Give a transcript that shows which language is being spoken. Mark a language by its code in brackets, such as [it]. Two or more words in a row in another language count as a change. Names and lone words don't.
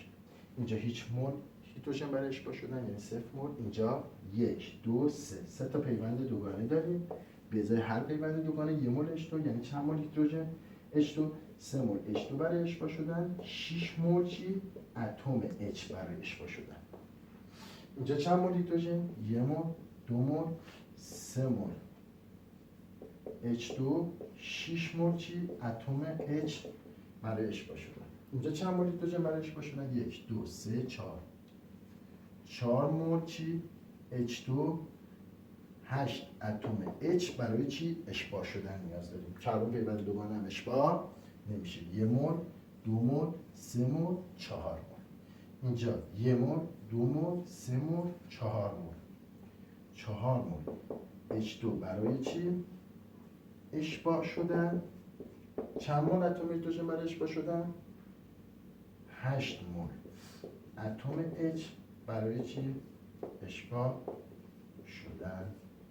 [fa] اینجا هیچ مول هیدروژن برای اشباع شدن یعنی 0 مول. اینجا 1 2 3 تا پیوند دوگانه داریم. به ازای هر پیوند دوگانه 1 مول H2 یعنی چند مول هیدروژن H2 3 مول H2 برای اشباع شدن 6 مول چی اتم H برای اشباع شدن. اینجا چند مول هیدروژن 1 مول 2 مول 3 مول H2 6 مول چی اتم H برای اشباع شدن. اینجا چند مول هیدروژن برای اشباع شدن 1 2 3 4 4 مول چی؟ H2 8 اتم H برای چی؟ اشباع شدن نیاز داریم. کربن پیوند دوگانه هم اشباع نمیشه. 1 مول، 2 مول، 3 مول، 4 مول. اینجا 1 مول، 2 مول، 3 مول، 4 مول. 4 مول H2 برای چی؟ اشباع شدن. چند مول اتم هیدروژن برای اشباع شدن؟ 8 مول اتم H برای چی؟ اشباع شدن.